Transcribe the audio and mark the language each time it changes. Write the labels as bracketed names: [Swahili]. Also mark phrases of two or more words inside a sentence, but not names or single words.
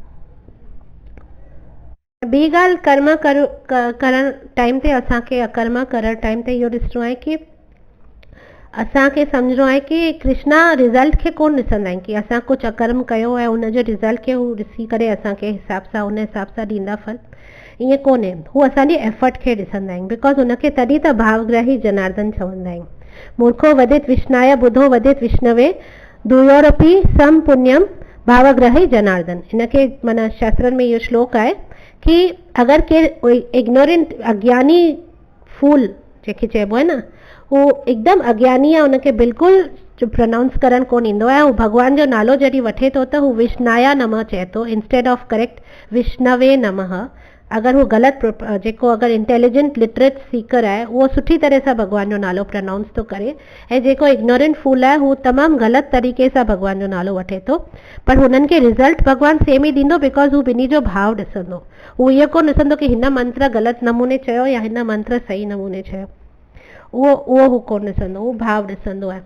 [Sindhi] ॿी ॻाल्हि कर्म करण टाइम ते असांखे अकर्म करण टाइम ते इहो ॾिसणो आहे कि असांखे सम्झणो आहे कि कृष्णा रिज़ल्ट खे कोन ॾिसंदा आहिनि कि असां कुझु अकर्म कयो ऐं उनजे रिज़ल्ट खे हू ॾिसी करे असांखे हिसाब सां उन हिसाब सां ॾींदा फल, ईअं कोन्हे। हू असांजी एफर्ट खे ॾिसंदा आहिनि, बिकॉज हुनखे तॾहिं त भावग्राही जनार्दन चवंदा आहिनि। [Sanskrit] मूर्खो वदित विष्णाय बुधो वदित विष्णवे दुयोरपि सम पुण्यम भावग्राही जनार्दन। [Sindhi] हिनखे माना शास्त्रनि में इहो श्लोक आहे कि अगरि केरु इग्नोरेंट अज्ञानी फूल जंहिंखे चइबो आहे न, हू हिकदमि अज्ञानी आहे, उनखे बिल्कुलु प्रोनाउंस करणु कोन ईंदो आहे, हू भॻवान जो नालो जॾहिं वठे थो त हू विष्णाया नमः चए थो [English] instead of correct [Sindhi] विष्णवे नमः। अगरि हू ग़लति जेको अगरि [English] intelligent literate seeker [Sindhi] आहे उहो सुठी तरह सां भॻवान जो नालो प्रोनाउंस थो करे, ऐं जेको [English] ignorant fool [Sindhi] आहे हू तमामु ग़लति तरीक़े सां भॻवान जो नालो वठे थो, पर हुननि खे रिज़ल्ट भॻवानु सेम ई ॾींदो, बिकॉज हू ॿिन्ही जो भाव ॾिसंदो। हू इहो कोन ॾिसंदो कि हिन मंत्र ग़लति नमूने चयो या हिन मंत्र सही नमूने चयो, उहो हू कोन ॾिसंदो, हू भाव ॾिसंदो आहे।